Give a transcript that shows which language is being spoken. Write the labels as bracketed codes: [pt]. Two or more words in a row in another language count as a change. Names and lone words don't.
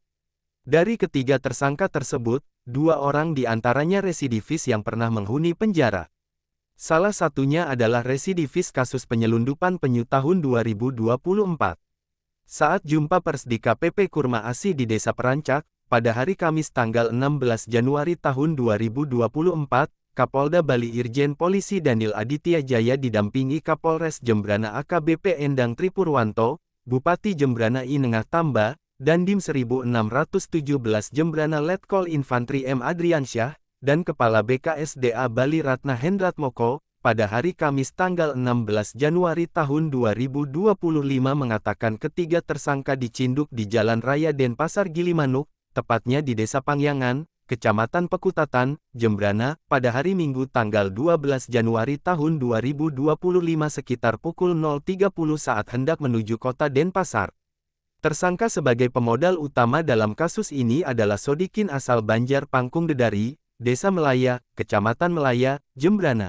[id] Dari ketiga tersangka tersebut, dua orang di antaranya residivis yang pernah menghuni penjara. Salah satunya adalah residivis kasus penyelundupan penyu tahun 2024. Saat jumpa pers di KPP Kurma Asih di Desa Perancak, pada hari Kamis tanggal 16 Januari tahun 2024, Kapolda Bali Irjen Polisi Daniel Aditya Jaya didampingi Kapolres Jembrana AKBP Endang Tripurwanto, Bupati Jembrana I Nengah Tamba, dan Dim 1617 Jembrana Letkol Infantri M. Adriansyah, dan Kepala BKSDA Bali Ratna Hendratmoko, pada hari Kamis tanggal 16 Januari tahun 2025 mengatakan ketiga tersangka dicinduk di Jalan Raya Denpasar Gilimanuk, tepatnya di Desa Pangyangan, Kecamatan Pekutatan, Jembrana, pada hari Minggu tanggal 12 Januari tahun 2025 sekitar pukul 0.30 saat hendak menuju kota Denpasar. Tersangka sebagai pemodal utama dalam kasus ini adalah Sodikin asal Banjar Pangkung Dedari, Desa Melaya, Kecamatan Melaya, Jembrana.